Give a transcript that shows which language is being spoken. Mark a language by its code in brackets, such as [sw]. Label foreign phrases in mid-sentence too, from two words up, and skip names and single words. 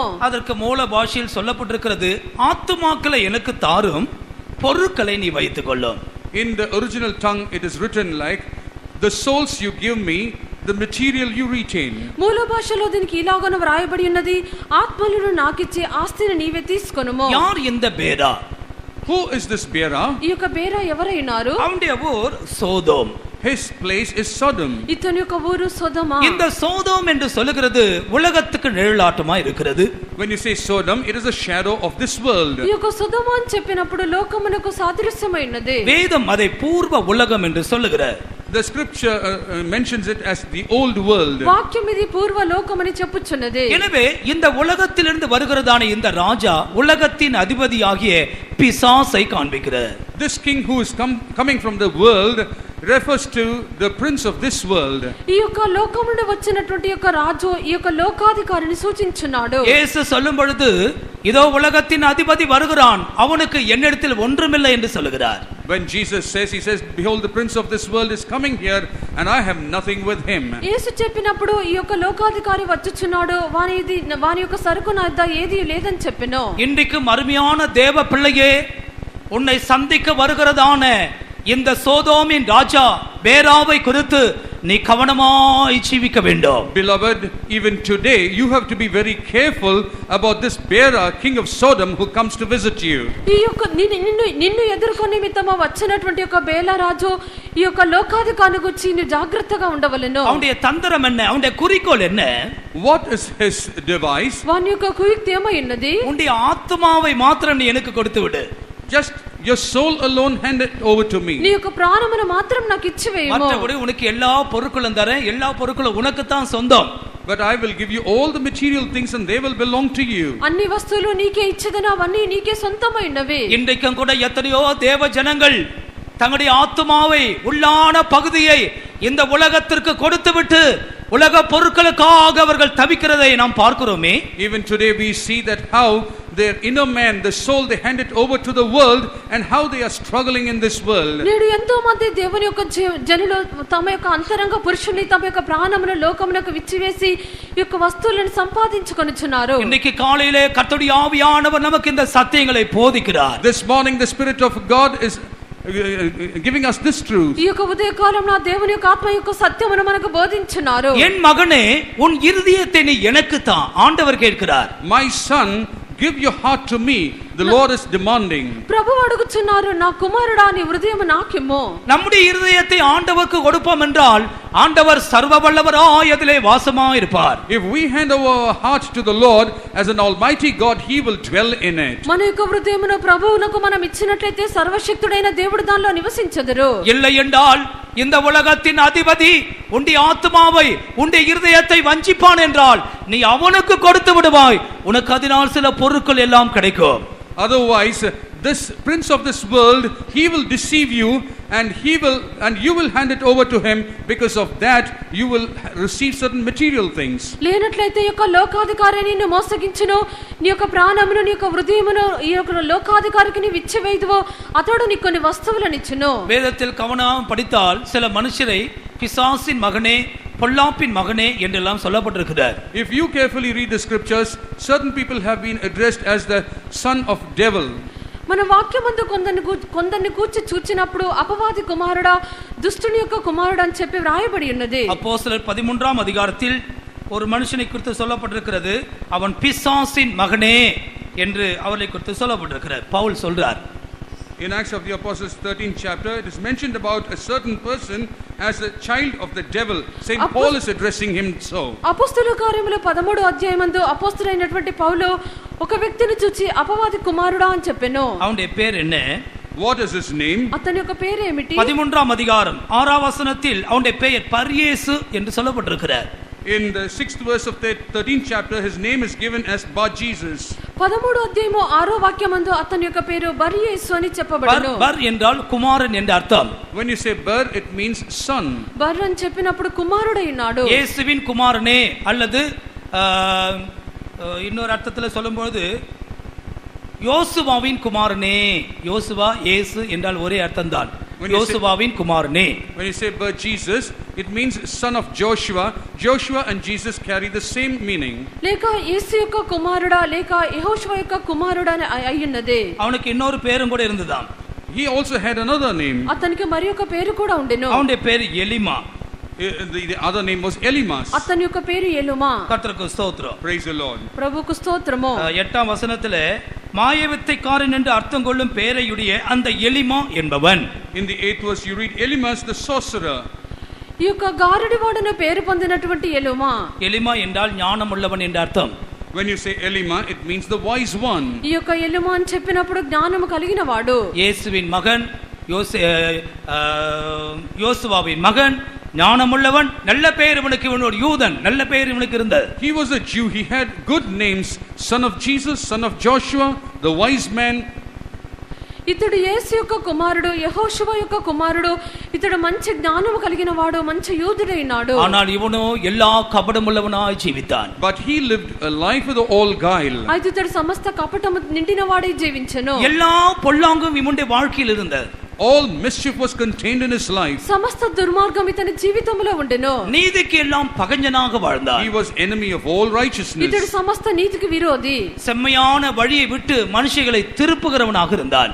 [ta] அதற்கு மூல பாஷையில் சொல்லப்பட்டிருக்கிறது, ஆத்துமாக்களை எனக்கு தாரும், பொருட்களை நீ வைத்துக் கொள்ளும். [en] In the original tongue, it is written like, the souls you give me, the material you retain. [te] మూల భాషలో దీనికి ఇలాగను వ్రాయబడి ఉన్నది, ఆత్మలను నాకిచ్చి ఆస్తిని నీవే తీసుకొనుమో. [ta] யார் இந்த பேரா? [en] Who is this Bera? [te] ఈ యొక్క బేరా ఎవరైనారు? [ta] அவனுடைய ஊர் சோதோம். [en] His place is Sodom. [te] ఇతని యొక్క ఊరు సొదొమ. [ta] இந்த சோதோம் என்று சொல்லுகிறது உலகத்துக்கு நிழலாட்டமா இருக்கிறது. [en] When you say Sodom, it is a shadow of this world. [te] ఈ యొక్క సొదొమ అని చెప్పినప్పుడు లోకమునకు సాదృశ్యమైనది. [ta] வேதம் அதை பூர்வ உலகம் என்று சொல்லுகிறது. [en] The scripture mentions it as the old world. [te] వాక్యం ఇది పూర్వ లోకమని చెప్పుచున్నది. [ta] எனவே இந்த உலகத்திலிருந்து வருகிறதான இந்த ராஜா உலகத்தின் அதிபதியாகிய பிசாசை காண்பிக்கிறார். [en] This king who is coming from the world refers to the prince of this world. [te] ఈ యొక్క లోకం నుండి వచ్చినటువంటి యొక్క రాజు ఈ యొక్క లోకాధికారిని సూచించున్నాడు. [ta] இயேசு சொல்லும் பொழுது இதோ உலகத்தின் அதிபதி வருகிறான், அவனுக்கு என்னிடத்தில் ஒன்றுமில்லை என்று சொல்லுகிறார். [en] When Jesus says, he says, behold, the prince of this world is coming here and I have nothing with him. [te] యేసు చెప్పినప్పుడు ఈ యొక్క లోకాధికారి వచ్చుచున్నాడు, వాని యొక్క సరుకు నా వద్ద ఏదీ లేదని చెప్పెను. [ta] இன்றைக்கு அருமையான தேவ பிள்ளையே, உன்னை சந்திக்க வருகிறதான இந்த சோதோமின் ராஜா பேராவை குறித்து நீ கவனமாய் ஜீவிக்க வேண்டும். [en] Beloved, even today you have to be very careful about this Bera, king of Sodom, who comes to visit you. [te] ఈ యొక్క నిన్ను ఎదుర్కొనే నిమిత్తము వచ్చినటువంటి యొక్క బేలా రాజు ఈ యొక్క లోకాధికారిని గురించి నీ జాగ్రత్తగా ఉండవలెను. [ta] அவனுடைய தந்திரம் என்ன? அவனுடைய குறிக்கோள் என்ன? [en] What is his device? [te] వాని యొక్క కుయుక్తి ఏమైనది? [ta] உன்னுடைய ஆத்மாவை மாத்திரம் நீ எனக்கு கொடுத்து விடு. [en] Just your soul alone hand it over to me. [te] నీ యొక్క ప్రాణమును మాత్రం నాకు ఇచ్చివేయము. [ta] மற்றபடி உனக்கு எல்லா பொருட்களும் தரேன், எல்லா பொருட்களும் உனக்கு தான் சொந்தம். [en] But I will give you all the material things and they will belong to you. [te] అన్ని వస్తువులు నీకే ఇచ్చేదను, అవన్నీ నీకే సొంతమైనవి. [ta] இன்றைக்கும் கூட எத்தனையோ தேவ ஜனங்கள் தங்களுடைய ஆத்மாவை, உள்ளான பகுதியை இந்த உலகத்திற்கு கொடுத்துவிட்டு உலக பொருட்களுக்காக அவர்கள் தவிக்கிறதை நாம் பார்க்கிறோமே. [en] Even today we see that how their inner man, the soul, they hand it over to the world and how they are struggling in this world. [te] నేడు ఎంతో మంది దేవుని యొక్క జనులు తమ యొక్క అంతరంగ పురుషుని తమ యొక్క ప్రాణమును లోకమునకు విచ్చివేసి ఈ యొక్క వస్తువులను సంపాదించుకొనుచున్నారు. [ta] இன்னைக்கு காலையிலே கர்த்தருடைய ஆவியானவர் நமக்கு இந்த சத்தியங்களை போதிக்கிறார். [en] This morning the Spirit of God is giving us this truth. [te] ఈ యొక్క ఉదయకాలంలో దేవుని యొక్క ఆత్మ యొక్క సత్యమును మనకు బోధించున్నారు. [ta] என் மகனே, உன் இருதயத்தை நீ எனக்கு தா, ஆண்டவர் கேட்கிறார். [en] My son, give your heart to me, the Lord is demanding. [te] ప్రభువు అడుగుచున్నారు, నా కుమారుడా నీ హృదయము నాకిమ్ము. [ta] நம்முடைய இருதயத்தை ஆண்டவருக்கு கொடுப்போம் என்றால் ஆண்டவர் சர்வ வல்லவராய் அதிலே வாசமாய் இருப்பார். [en] If we hand over our heart to the Lord as an almighty God, he will dwell in it. [te] మన యొక్క హృదయమును ప్రభువునకు మనం ఇచ్చినట్లయితే సర్వశక్తుడైన దేవుడు దానిలో నివసించెదరు. [ta] இல்லை என்றால் இந்த உலகத்தின் அதிபதி உன்னுடைய ஆத்மாவை, உன்னுடைய இருதயத்தை வஞ்சிப்பான் என்றால் நீ அவனுக்கு கொடுத்து விடுவாய், உனக்கு அதனால் சில பொருட்கள் எல்லாம் கிடைக்கும். [en] Otherwise, this prince of this world, he will deceive you and you will hand it over to him. Because of that you will receive certain material things. [te] లేనట్లయితే ఈ యొక్క లోకాధికారి నిన్ను మోసగించును, నీ యొక్క ప్రాణమును నీ యొక్క హృదయమును ఈ యొక్క లోకాధికారికి నీవు ఇచ్చివేయుదువో అతడు నీకు కొన్ని వస్తువులను ఇచ్చును. [ta] வேதத்தில் கவனம் படித்தால் சில மனுஷரை பிசாசின் மகனே, பொல்லாப்பின் மகனே என்றெல்லாம் சொல்லப்பட்டிருக்கிறார். [en] If you carefully read the scriptures, certain people have been addressed as the son of devil. [te] మన వాక్యమందు కొందరిని కూర్చి చూచినప్పుడు అపవాది కుమారుడా, దుష్టుని యొక్క కుమారుడు అని చెప్పి వ్రాయబడి ఉన్నది. [ta] அப்போஸ்தலர் 13ஆம் அதிகாரத்தில் ஒரு மனுஷனை குறித்து சொல்லப்பட்டிருக்கிறது, அவன் பிசாசின் மகனே என்று அவரை குறித்து சொல்லப்பட்டிருக்கிறார். பவுல் சொல்றார். [en] In Acts of the Apostles 13th chapter, it is mentioned about a certain person as a child of the devil. Saint Paul is addressing him so. [te] అపోస్తలుల కార్యముల 13వ అధ్యాయమందు అపోస్తలుడైనటువంటి పౌలు ఒక వ్యక్తిని చూచి అపవాది కుమారుడా అని చెప్పెను. [ta] அவனுடைய பேர் என்ன? [en] What is his name? [te] అతని యొక్క పేరు ఏమిటి? [ta] 13ஆம் அதிகாரம் 6ஆம் வசனத்தில் அவனுடைய பெயர் பர்யேசு என்று சொல்லப்பட்டிருக்கிறார். [en] In the 6th verse of the 13th chapter, his name is given as Bar Jesus. [te] 13వ అధ్యాయము 6వ వాక్యమందు అతని యొక్క పేరు బర్యేసు అని చెప్పబడును. [ta] బర్ என்றால் குமாரன் என்று அர்த்தம். [en] When you say Bar, it means son. [te] బర్ అని చెప్పినప్పుడు కుమారుడై ఉన్నాడు. [ta] இயேசுவின் குமாரனே அல்லது இன்னொரு அர்த்தத்தில் சொல்லும்போது யோசுவாவின் குமாரனே. யோசுவா இயேசு என்றால் ஒரே அர்த்தம்தான். யோசுவாவின் குமாரனே. [en] When you say Bar Jesus, it means son of Joshua. Joshua and Jesus carry the same meaning. [te] లేక యేసు యొక్క కుమారుడా లేక యెహోషువ యొక్క కుమారుడా అయ్యున్నది. [ta] அவனுக்கு இன்னொரு பேரும் கூட இருந்ததாம். [en] He also had another name. [te] అతనికి మరి ఒక పేరు కూడా ఉండెను. [ta] அவனுடைய பேர் எலிமா. [en] The other name was Elimas. [te] అతని యొక్క పేరు ఎలుమా. [ta] கர்த்தருக்கு ஸ்தோத்திரம். [en] Praise the Lord. [te] ప్రభువుకు స్తోత్రము. [ta] 8ஆம் வசனத்திலே மாயவித்தைக்காரன் என்று அர்த்தம் கொள்ளும் பெயரையுடைய அந்த எலிமா என்பவன். [en] In the 8th verse you read Elimas the sorcerer. [te] ఈ యొక్క గారడివాడను పేరు పొందినటువంటి ఎలుమా. [ta] எலிமா என்றால் ஞானம் உள்ளவன் என்று அர்த்தம். [en] When you say Elima, it means the wise one. [te] ఈ యొక్క ఎలుమా అని చెప్పినప్పుడు జ్ఞానము కలిగిన వాడు. [ta] இயேசுவின் மகன் யோசுவாவின் மகன் ஞானமுள்ளவன். நல்ல பெயர் இவனுக்கு, இவன் ஒரு யூதன், நல்ல பெயர் இவனுக்கு இருந்தது. [en] He was a Jew. He had good names: son of Jesus, son of Joshua, the wise man. [te] ఇతడు యేసు యొక్క కుమారుడు, యెహోషువ యొక్క కుమారుడు. ఇతడు మంచి జ్ఞానము కలిగిన వాడు, మంచి యూదుడైనాడు. [ta] ஆனால் இவனோ எல்லா கபடமுள்ளவனாய் జీవితాன். [en] But he lived a life with all guile. [te] అయితే ఇతడు సమస్త కపటము నిండిన వాడై జీవించెను. [ta] எல்லா பொல்லாங்கும் இவனுடைய வாழ்க்கையில் இருந்தது. [en] All mischief was contained in his life. [te] సమస్త దుర్మార్గం ఇతని జీవితంలో ఉండెను. [ta] நீதிக்கு எல்லாம் பகஞ்சனாக வாழ்ந்தான். [en] He was enemy of all righteousness. [te] ఇతడు సమస్త నీతికి విరోధి. [ta] செம்மையான வழியை விட்டு மனுஷங்களை திருப்புகிறவனாக இருந்தான்.